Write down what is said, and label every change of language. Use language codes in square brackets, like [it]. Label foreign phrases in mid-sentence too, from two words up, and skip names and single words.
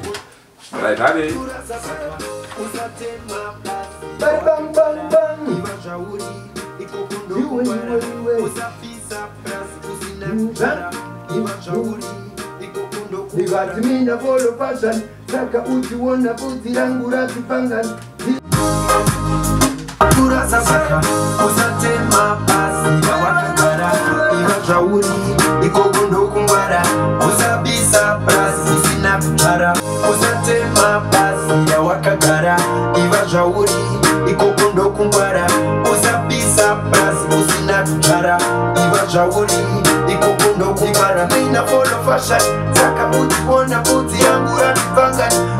[en] right honey [sn] bang bang bang bang ikatimina polo fashion saka uchiona bvudzi rangu ratipangani usatema bazi yawakagara iva zvauri ikoko ndokungwara usapisa prazi usina kugara usatema bazi yawakagara iva zvauri ikoko ndokungwara usapisa prazi usina kugara iva zvauri ikoko ndokungwara mina polo fashion saka uchiona bvudzi rangu ratipangani